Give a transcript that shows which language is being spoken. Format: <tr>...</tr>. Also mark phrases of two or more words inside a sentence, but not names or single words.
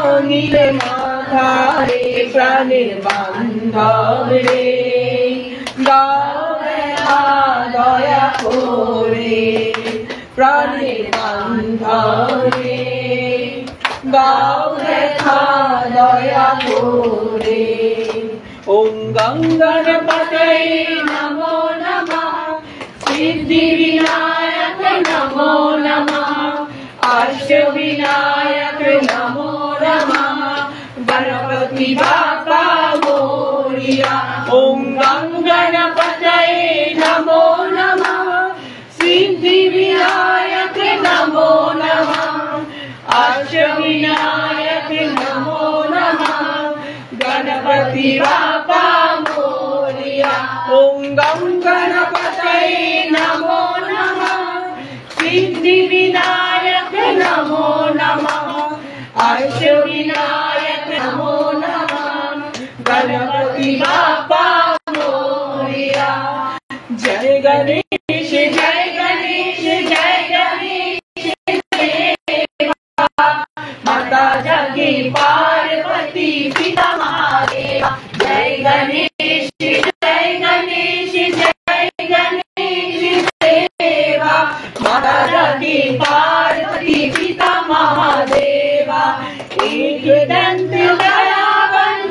<bn>ভাঙিলে মাথা রে প্রাণের বান্ধব রে দাও দেখা দয়া করে প্রাণের বান্ধব রে দাও দেখা দয়া করে</bn> <sa>ওম গঙ্গণপতয়ে নমো নমঃ সিদ্ধি विनायक नमो नमः अष्ट विनायक नमो नमः</sa> <mr>गणपति बाप्पा मोरिया</mr> <sa>ओम गंगणपतये नमो नमः सिद्धि विनायक नमो नमः अष्ट विनायक नमो नमः गणपति</sa> <mr>बाप्पा मोरिया</mr> <sa>ओम गंगणपतये नमो नमः सिद्धि विनायक नमो नमः अष्ट विनायक नमो नमः</sa> <mr>गणपति बाप्पा मोरिया</mr> <hi>जय गणेश जय गणेश जय गणेश माता जगी पार्वती पिता महादेव जय गणेश जय गणेश जय गणेश देवा माता जगी पार्वती पिता महादेवा एक दंत दयावंत</hi>